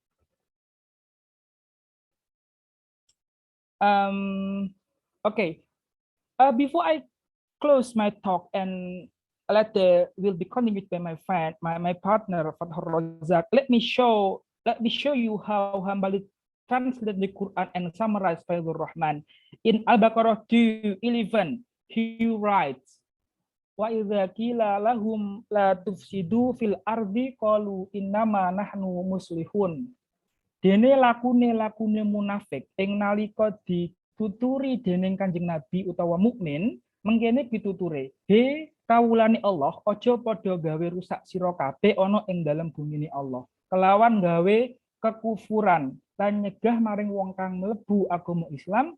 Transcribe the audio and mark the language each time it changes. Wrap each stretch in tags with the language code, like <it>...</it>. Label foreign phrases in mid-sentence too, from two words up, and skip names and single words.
<en>Okay, before I close my talk and later will be continued by my friend, my partner Fathurrozaq, let me show you how Hambali translated the Quran and summarized Fathurrozaq Mán. In Al-Baqarah 2:11, he writes,</en> <ar>"وإذا قيل لهم لا تفسدوا في الأرض قالوا إنما نحن مصلحون."</ar> <jv>Dene lakune munafik ing nalika dituturi dening Kanjeng Nabi utawa mukmin mengkene pituture, "He kawulane Allah, aja padha gawe rusak sira kabeh ana ing dalem bumine Allah kelawan gawe kekufuran lan nyegah maring wong kang mlebu agama Islam."</jv>